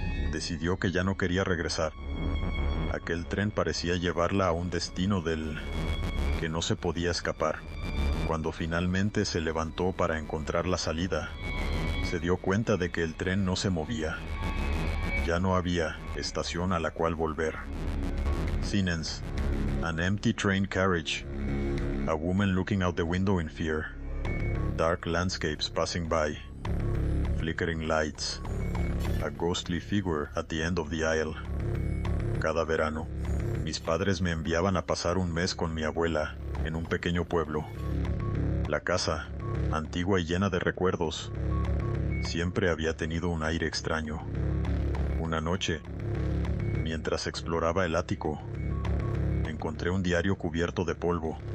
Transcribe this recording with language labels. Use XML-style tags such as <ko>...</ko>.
<es>Decidió que ya no quería regresar. Aquel tren parecía llevarla a un destino del que no se podía escapar. Cuando finalmente se levantó para encontrar la salida, se dio cuenta de que el tren no se movía. Ya no había estación a la cual volver.</es> <en>Scenes: an empty train carriage. A woman looking out the window in fear. Dark landscapes passing by. Flickering lights. A ghostly figure at the end of the aisle.</en> <es>Cada verano, mis padres me enviaban a pasar un mes con mi abuela en un pequeño pueblo. La casa, antigua y llena de recuerdos, siempre había tenido un aire extraño. Una noche, mientras exploraba el ático, encontré un diario cubierto de polvo.</es>